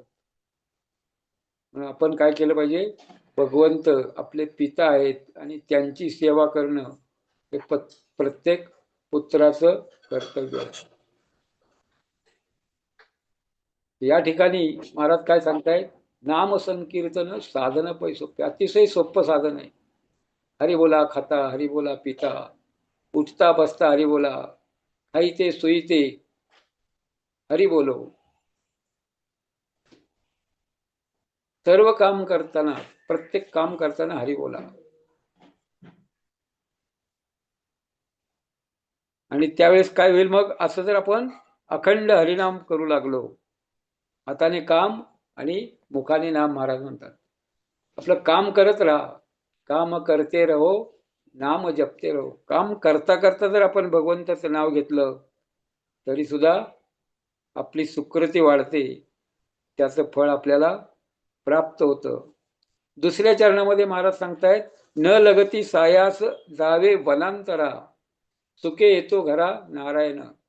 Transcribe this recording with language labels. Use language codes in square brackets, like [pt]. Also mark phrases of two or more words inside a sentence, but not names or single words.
[mr] म्हणून आपण काय केलं पाहिजे? भगवंत आपले पिता आहेत आणि त्यांची सेवा करणं हे प्रत्येक पुत्राचं कर्तव्य आहे. या ठिकाणी महाराज काय सांगतायत? नाम संकीर्तन साधन पै सोपे. अतिशय सोपं साधन आहे. हरी बोला खाता, हरी बोला पिता, उठता बसता हरी बोला, खाईते सोईते हरी बोलो. सर्व काम करताना, प्रत्येक काम करताना हरी बोला. आणि त्यावेळेस काय होईल मग? असं जर आपण अखंड हरिनाम करू लागलो, हाताने काम आणि मुखाने नाम, महाराज म्हणतात आपलं काम करत राहा. [hi] काम करते रहो नाम जपते रहो. [mr] काम करता करता जर आपण भगवंताचं नाव घेतलं तरी सुद्धा आपली सुकृती वाढते त्याचं फळ आपल्याला प्राप्त होतं. दुसऱ्या चरणामध्ये महाराज सांगतायत, न लगती सायास जावे वनांतरा, सुखे येतो घरा नारायण.